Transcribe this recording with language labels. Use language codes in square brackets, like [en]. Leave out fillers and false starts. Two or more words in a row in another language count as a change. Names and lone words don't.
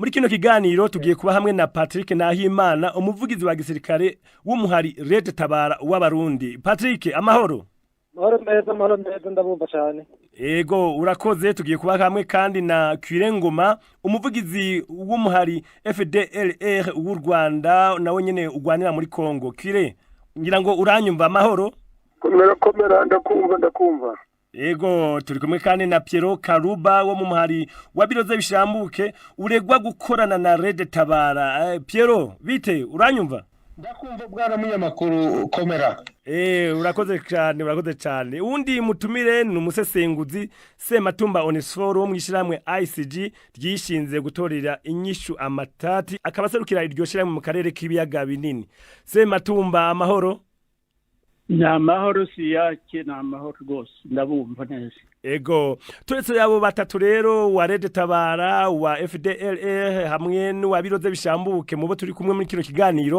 [rn] muri kino kiganiro tugiye kuba hamwe na Patrick Nahimana umuvugizi wa gisirikare w'umuhari Red Tabara w'abarundi. Patrick, amahoro. Mahoro meza ndabumva cyane. Ego urakoze, tugiye kuba hamwe kandi na Kwirengoma umuvugizi w'umuhari FDLR w'u Rwanda nawe nyene ugwanira muri Kongo. Kwire, ngira ngo uranyumva amahoro? Komera ndakumva. Ego turi kumwe kandi na Piero Karuba wo mu muhari wa Biroze bishambuke uregwa gukorana na Red Tabara. Piero, bite uranyumva? Ndakumva bwana munyamakuru komera. Urakoze cyane. Undi mutumire ni umusesenguzi Sematumba Onesforo wo mwishyiramwe ICG ryishinze gutorera inyishu amatati akabaserukira iryo shiramwe mu karere k'ibiyaga binini. Sematumba, amahoro? Na mahoro siyake na mahoro rwose ndabumva neza. Ego turetse yabo batatu rero wa Red Tabara wa FDLR hamwe n'uwa Biroze bishambuke mubo turi kumwe muri kino kiganiro.